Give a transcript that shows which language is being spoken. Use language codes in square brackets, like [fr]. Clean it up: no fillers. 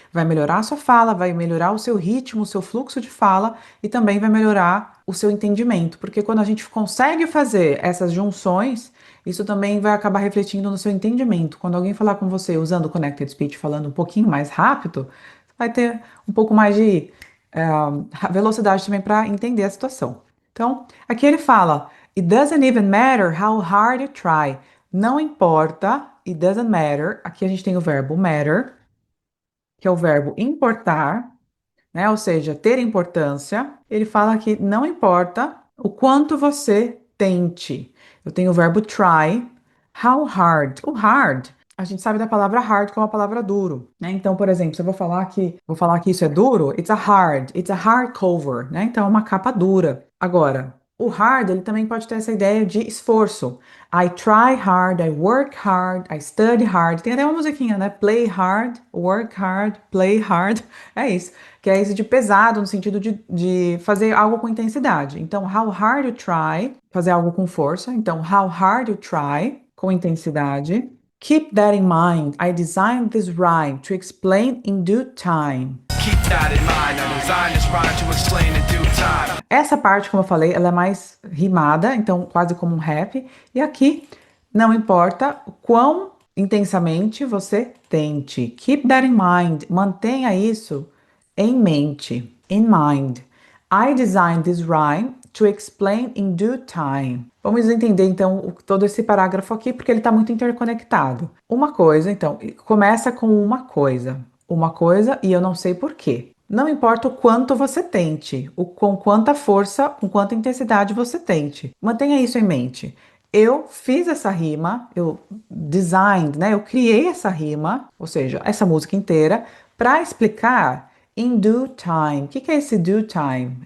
[pt] Vai melhorar a sua fala, vai melhorar o seu ritmo, o seu fluxo de fala e também vai melhorar o seu entendimento. Porque quando a gente consegue fazer essas junções, isso também vai acabar refletindo no seu entendimento. Quando alguém falar com você usando o Connected Speech falando um pouquinho mais rápido, vai ter um pouco mais de velocidade também para entender a situação. [en] Então, aqui ele fala: It doesn't even matter how hard you try. [pt] Não importa, [en] it doesn't matter. [pt] Aqui a gente tem o verbo matter, que é o verbo importar, né? Ou seja, ter importância. Ele fala que não importa o quanto você tente. Eu tenho o verbo try. How hard? O hard, a gente sabe da palavra hard como a palavra duro, né? Então, por exemplo, se eu vou falar que isso é duro, [en] it's a hardcover, [pt] né? Então, é uma capa dura. Agora, o hard, ele também pode ter essa ideia de esforço. [en] I try hard, I work hard, I study hard. [pt] Tem até uma musiquinha, né? [en] Play hard, work hard, play hard. [pt] É isso. Que é esse de pesado, no sentido de fazer algo com intensidade. Então, [en] how hard you try, [pt] fazer algo com força. [en] Então, how hard you try, [pt] com intensidade. [en] Keep that in mind. I designed this rhyme to explain in due time. Keep that in mind. I designed this rhyme to explain in due time. [pt] Essa parte, como eu falei, ela é mais rimada, então quase como um rap. E aqui, não importa o quão intensamente você tente. [en] Keep that in mind. [pt] Mantenha isso em mente. [en] In mind. I designed this rhyme to explain in due time. [pt] Vamos entender então todo esse parágrafo aqui, porque ele está muito interconectado. Uma coisa, então, começa com uma coisa e eu não sei por quê. Não importa o quanto você tente, com quanta força, com quanta intensidade você tente. Mantenha isso em mente. Eu fiz essa rima, eu designed, né? Eu criei essa rima, ou seja, essa música inteira, para explicar [en] in due time. [pt] O que é esse due time?